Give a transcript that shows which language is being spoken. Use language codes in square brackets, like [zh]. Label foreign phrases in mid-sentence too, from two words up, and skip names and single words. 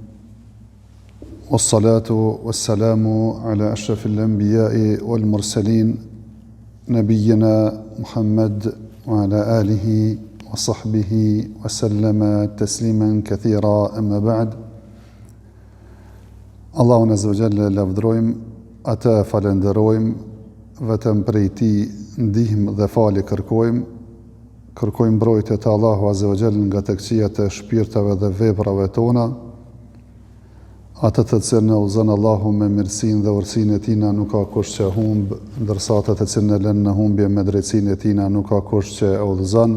[ar] والصلاة والسلام على أشرف الأنبياء والمرسلين. نبينا محمد وعلى آله وصحبه وسلم تسليما كثيرا، أما بعد. [sq] Allahun [ar] عز وجل [sq] lavdrojmë, ata falenderojmë, vetëm prej tij ndihmë dhe falje kërkojmë mbrojtje të Allahu [ar] عز وجل [sq] nga të këqijat e shpirtave dhe veprave tona, atë të cilën na udhëzon Allahu me mirësinë dhe urtësinë e tij nuk ka kush që humb, ndërsa atë të cilën e lën në humbje me drejtsinë e tij nuk ka kush që e udhëzon.